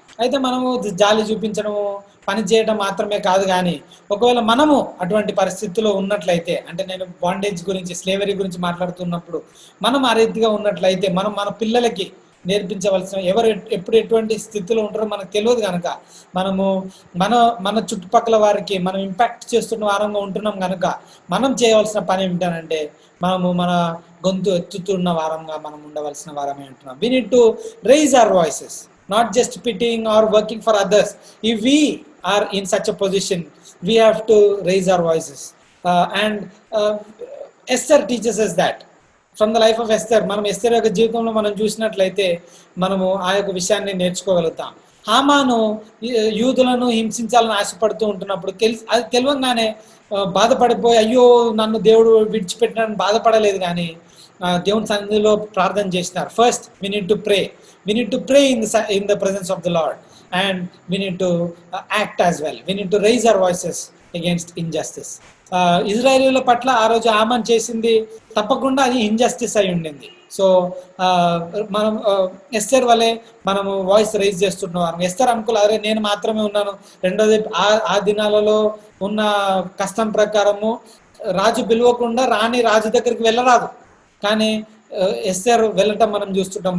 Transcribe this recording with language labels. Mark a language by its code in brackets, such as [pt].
[te] అయితే మనము జాలి చూపించడము, పని చేయడం మాత్రమే కాదు, కానీ ఒకవేళ మనము అటువంటి పరిస్థితిలో ఉన్నట్లయితే, అంటే నేను బాండేజ్ గురించి, స్లేవరీ గురించి మాట్లాడుతున్నప్పుడు, మనం ఆ రీతిగా ఉన్నట్లయితే మనం మన పిల్లలకి నేర్పించవలసిన, ఎవరు ఎప్పుడు ఎటువంటి స్థితిలో ఉంటారో మనకు తెలియదు కనుక మనము మన చుట్టుపక్కల వారికి మనం ఇంపాక్ట్ చేస్తున్న వారంగా ఉంటున్నాం కనుక మనం చేయవలసిన పని ఏమిటనంటే, మనము మన గొంతు ఎత్తుతున్న వారంగా మనం ఉండవలసిన వారమే ఉంటున్నాం. [en] We need to raise our voices, not just pitying or working for others. If we are in such a position, we have to raise our voices. And Esther teaches us that. From the life of Esther, [te] మనం ఎస్తేర్ యొక్క జీవితంలో మనం చూసినట్లయితే మనము ఆ యొక్క విషయాన్ని నేర్చుకోగలుగుతాం. హామాను యూదులను హింసించాలని ఆశపడుతూ ఉంటున్నప్పుడు అది తెలియగానే బాధపడిపోయి, అయ్యో నన్ను దేవుడు విడిచిపెట్టినని బాధపడలేదు, కానీ దేవుని సన్నిధిలో ప్రార్థన చేసినారు. [en] First we need to pray in the presence of the Lord, and we need to act as well. We need to raise our voices against injustice. [te] ఇజ్రాయేలీల పట్ల ఆ రోజు ఆమన్ చేసింది తప్పకుండా అది ఇన్జస్టిస్ అయి ఉండింది. సో మనం ఎస్తేర్ వలె మనము వాయిస్ రైజ్ చేస్తున్నవారు. ఎస్తేర్ అనుకోలే, అరే నేను మాత్రమే ఉన్నాను. రెండోది, ఆ దినాలలో ఉన్న కష్టం ప్రకారము రాజు పిలవకుండా రాణి రాజు దగ్గరికి వెళ్ళరాదు, కానీ ఎస్తేర్ వెళ్ళటం మనం చూస్తుంటాం.